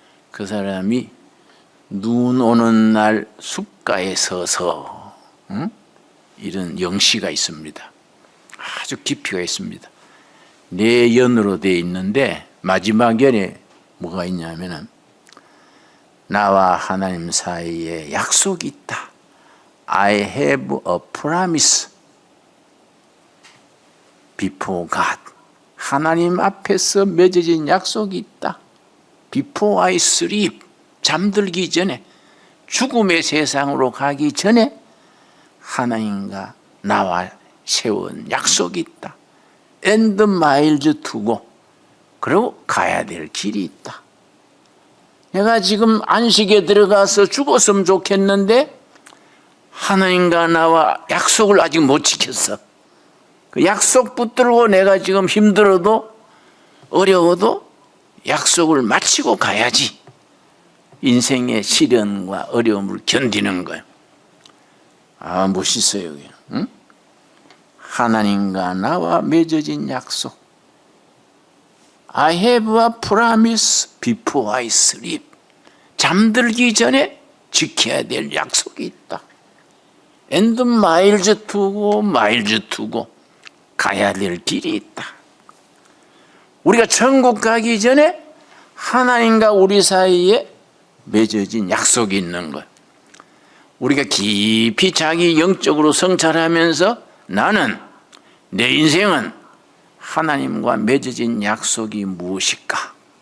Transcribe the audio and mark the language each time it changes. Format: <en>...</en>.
<ko>그 사람이 눈 오는 날 숲가에 서서 이런 영시가 있습니다. 아주 깊이가 있습니다. 네 연으로 되어 있는데 마지막 연에 뭐가 있냐면은 나와 하나님 사이에 약속이 있다.</ko> <en>I have a promise before God.</en> <ko>하나님 앞에서 맺어진 약속이 있다.</ko> <en>Before I sleep.</en> <ko>잠들기 전에, 죽음의 세상으로 가기 전에 하나님과 나와 세운 약속이 있다.</ko> <en>And miles to go.</en> <ko>그리고 가야 될 길이 있다. 내가 지금 안식에 들어가서 죽었으면 좋겠는데 하나님과 나와 약속을 아직 못 지켰어. 그 약속 붙들고 내가 지금 힘들어도 어려워도 약속을 마치고 가야지. 인생의 시련과 어려움을 견디는 거예요. 아, 멋있어요. 응? 하나님과 나와 맺어진 약속.</ko> <en>I have a promise before I sleep.</en> <ko>잠들기 전에 지켜야 될 약속이 있다.</ko> <en>And miles to go, miles to go.</en> <ko>가야 될 길이 있다. 우리가 천국 가기 전에 하나님과 우리 사이에 맺어진 약속이 있는 것. 우리가 깊이 자기 영적으로 성찰하면서 나는, 내 인생은 하나님과 맺어진 약속이 무엇일까?</ko>